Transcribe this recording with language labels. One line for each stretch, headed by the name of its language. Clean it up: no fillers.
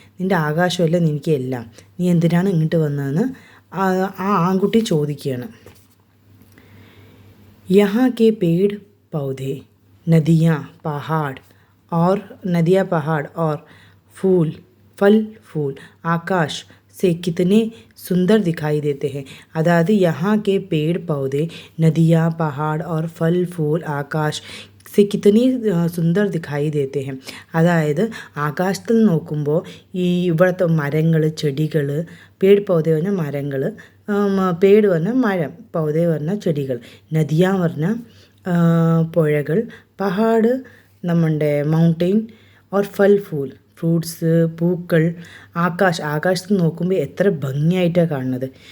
Malayalam: നിൻ്റെ ആകാശമല്ല നിനക്ക് എല്ലാം, നീ എന്തിനാണ് ഇങ്ങോട്ട് വന്നതെന്ന് ആ ആൺകുട്ടി ചോദിക്കുകയാണ്.
Hindi: यहाँ के पेड़ पौधे, नदियाँ पहाड़ और फल फूल आकाश से कितने सुंदर दिखाई देते हैं. अदाद यहाँ के पेड़ पौधे, नदियाँ पहाड़ और फल फूल आकाश से कितनी സുന്ദർ ദിഖായി ദേത്തെ ഹെ.
Malayalam: അതായത് ആകാശത്തിൽ നോക്കുമ്പോൾ ഈ ഇവിടുത്തെ മരങ്ങൾ, ചെടികൾ, പേട് പൗധ പറഞ്ഞാൽ മരങ്ങൾ, പേട് പറഞ്ഞാൽ മരം, പൗധ പറഞ്ഞാൽ ചെടികൾ, നദിയ പറഞ്ഞാൽ പുഴകൾ, പഹാഡ് നമ്മുടെ മൗണ്ടെയിൻ, ഓർ ഫൽ ഫൂൽ ഫ്രൂട്ട്സ്, പൂക്കൾ, ആകാശത്തിൽ നോക്കുമ്പോൾ എത്ര ഭംഗിയായിട്ടാണ് കാണുന്നത്.